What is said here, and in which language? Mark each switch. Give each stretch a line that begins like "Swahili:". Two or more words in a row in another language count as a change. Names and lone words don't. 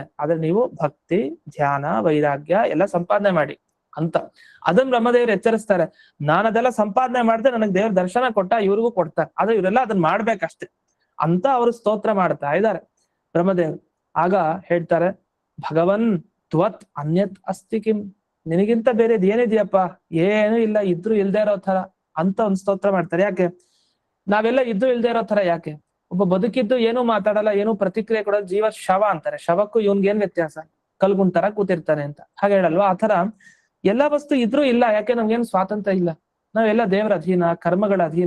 Kannada: ಆದ್ರೆ ನೀವು ಭಕ್ತಿ, ಧ್ಯಾನ, ವೈರಾಗ್ಯ ಎಲ್ಲ ಸಂಪಾದನೆ ಮಾಡಿ ಅಂತ ಅದನ್ನ ಬ್ರಹ್ಮದೇವರು ಎಚ್ಚರಿಸ್ತಾರೆ. ನಾನು ಅದೆಲ್ಲ ಸಂಪಾದನೆ ಮಾಡಿದ್ರೆ ನನಗೆ ದೇವ್ರ ದರ್ಶನ ಕೊಟ್ಟ, ಇವ್ರಿಗೂ ಕೊಡ್ತಾರೆ, ಆದ್ರೆ ಇವರೆಲ್ಲ ಅದನ್ನ ಮಾಡ್ಬೇಕಷ್ಟೆ ಅಂತ ಅವರು ಸ್ತೋತ್ರ ಮಾಡ್ತಾ ಇದ್ದಾರೆ ಬ್ರಹ್ಮದೇವರು. ಆಗ ಹೇಳ್ತಾರೆ,
Sanskrit: भगवन् त्वत् अन्यत् अस्ति किं,
Kannada: ನಿನಗಿಂತ ಬೇರೆದ್ ಏನಿದೆಯಪ್ಪ? ಏನು ಇಲ್ಲ, ಇದ್ರು ಇಲ್ದೇ ಇರೋ ತರ ಅಂತ ಒಂದ್ ಸ್ತೋತ್ರ ಮಾಡ್ತಾರೆ. ಯಾಕೆ? ನಾವೆಲ್ಲ ಇದ್ರು ಇಲ್ದೇ ಇರೋ ತರ ಯಾಕೆ? ಒಬ್ಬ ಬದುಕಿದ್ದು ಏನೂ ಮಾತಾಡಲ್ಲ, ಏನೂ ಪ್ರತಿಕ್ರಿಯೆ ಕೊಡೋದು ಜೀವ ಶವ ಅಂತಾರೆ. ಶವಕ್ಕೂ ಇವನ್ಗೇನ್ ವ್ಯತ್ಯಾಸ? ಕಲ್ಗುಣ್ ತರ ಕೂತಿರ್ತಾನೆ ಅಂತ ಹಾಗೆ ಹೇಳಲ್ವಾ? ಆತರ ಎಲ್ಲಾ ವಸ್ತು ಇದ್ರೂ ಇಲ್ಲ, ಯಾಕೆ ನಮ್ಗೇನು ಸ್ವಾತಂತ್ರ್ಯ ಇಲ್ಲ, ನಾವೆಲ್ಲ ದೇವರ ಅಧೀನ, ಕರ್ಮಗಳ ಅಧೀನ.